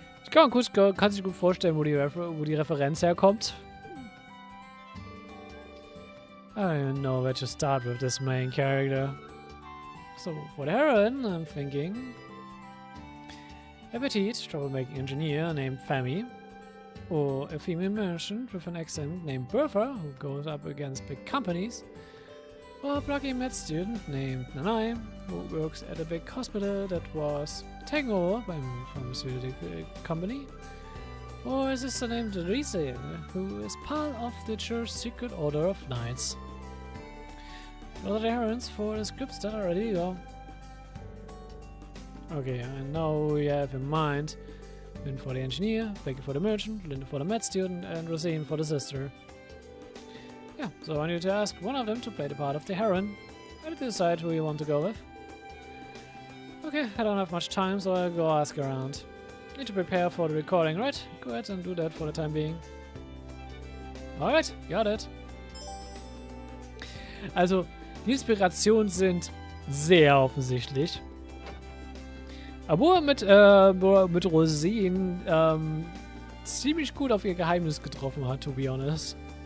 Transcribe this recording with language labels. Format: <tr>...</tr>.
<de>Kann sich gut vorstellen, wo die Referenz herkommt.</de> <en>I don't even know where to start with this main character. So, for the heroine, I'm thinking a petite, troublemaking engineer named Fami. or a female merchant with an accent named Bertha, who goes up against big companies, or a plucky med student named Nanai, who works at a big hospital that was taken over by a pharmaceutical company, or a sister named Rise, who is part of the Church's secret order of knights. Those are the herons for the scripts that are ready to go. Okay, and now we have in mind Lynn for the engineer, Becky for the merchant, Linda for the med student, and Rosine for the sister. Yeah, so I need to ask one of them to play the part of the heron. I need to decide who you want to go with. Okay, I don't have much time, so I'll go ask around. Need to prepare for the recording, right? Go ahead and do that for the time being. Alright, got it.</en> <de>Also, die Inspirationen sind sehr offensichtlich. Aber mit Rosine ziemlich gut auf ihr Geheimnis getroffen hat,</de> <en>to be honest.</en>